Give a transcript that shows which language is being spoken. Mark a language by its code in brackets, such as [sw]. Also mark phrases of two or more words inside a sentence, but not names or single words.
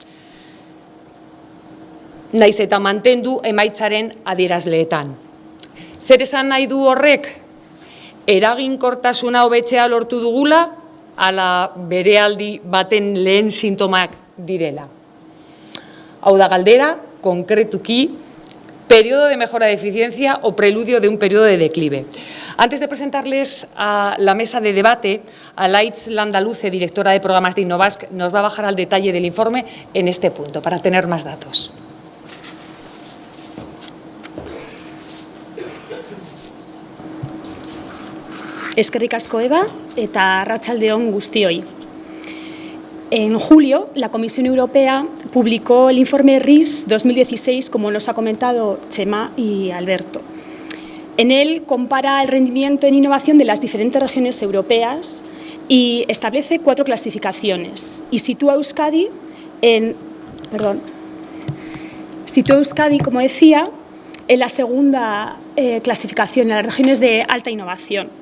[eu] Naiz eta mantendu emaitzaren adierazleetan. Zer esan nahi du horrek? Eraginkortasuna hobetzea lortu dugula, ala berealdi baten lehen sintomak direla. Hau da galdera, konkretuki, [es] periodo de mejora de eficiencia o preludio de un periodo de declive. Antes de presentarles a la mesa de debate, Alaitz Landaluce, directora de programas de Innovask, nos va a bajar al detalle del informe en este punto, para tener más datos. [eu] Eskerrik asko Eva eta arratsalde on guztioi. [es] En julio, la Comisión Europea publicó el informe RIS 2016, como nos ha comentado Chema y Alberto. En él compara el rendimiento en innovación de las diferentes regiones europeas y establece 4 clasificaciones y sitúa a Euskadi, como decía, en la segunda clasificación, en las regiones de alta innovación.